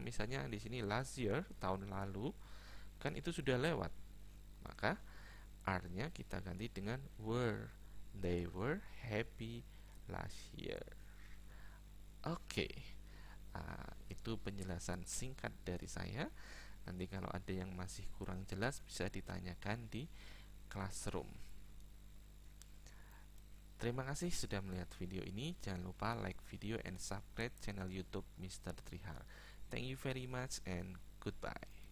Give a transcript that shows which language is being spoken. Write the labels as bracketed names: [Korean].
[Indonesian] Misalnya di sini last year, tahun lalu, kan itu sudah lewat. Maka are-nya kita ganti dengan were. [English] They were happy last year. [Indonesian] Oke. Itu penjelasan singkat dari saya. Nanti kalau ada yang masih kurang jelas bisa ditanyakan di classroom. Terima kasih sudah melihat video ini. Jangan lupa [English] like video and subscribe channel YouTube Mr. Trihar. Thank you very much and goodbye.